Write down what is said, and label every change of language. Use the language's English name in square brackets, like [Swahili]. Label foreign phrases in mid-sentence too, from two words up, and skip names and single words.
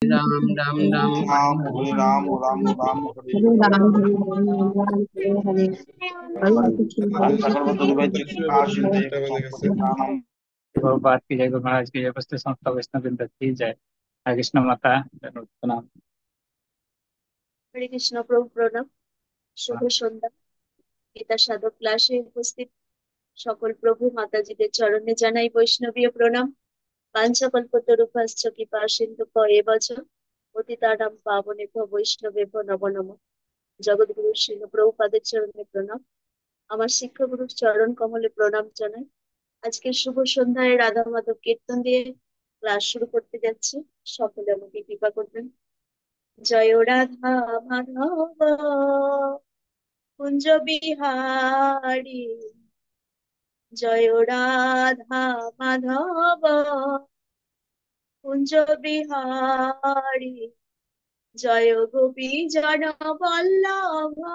[Sanskrit] राम राम राम राम हरे हरे हरे राम राम राम हरे हरे हरे। राम हरे राम राम हरे हरे हरे कृष्ण हरे सकल कृष्ण बंधु कृष्ण चित्त कृष्ण आशीन हरे देव संपत्ति प्राणम। [Hindi] बात की जय गुरु महाराज की जय वस्तु संस्था वैष्णव वृंद की जय। हरे कृष्ण माता प्रणाम। [Bangla] হরে কৃষ্ণ প্রভু প্রণাম। শুভ সন্ধ্যা। গীতা সাধক ক্লাসে উপস্থিত সকল প্রভু মাতাজিদের চরণে জানাই বৈষ্ণবীয় প্রণাম। [Sanskrit] পাঞ্চকল্পতরুভ্যশ্চ কৃপা সিন্ধুভ্য এব চ পতিতানাং পাবনেভ্যো বৈষ্ণবেভ্যো নমো নমঃ। [Bangla] জগৎগুরু শ্রীল প্রভুপাদের চরণে প্রণাম। আমার শিক্ষাগুরুর চরণ কমলে প্রণাম জানাই। আজকে শুভ সন্ধ্যায় রাধা মাধব কীর্তন দিয়ে ক্লাস শুরু করতে যাচ্ছি। সকলে আমাকে কৃপা করবেন। [Sanskrit] জয় রাধা মাধব কুঞ্জ বিহারী, জয় রাধা মাধব কুঞ্জ বিহারী, জয় গোপী জন বল্লভ,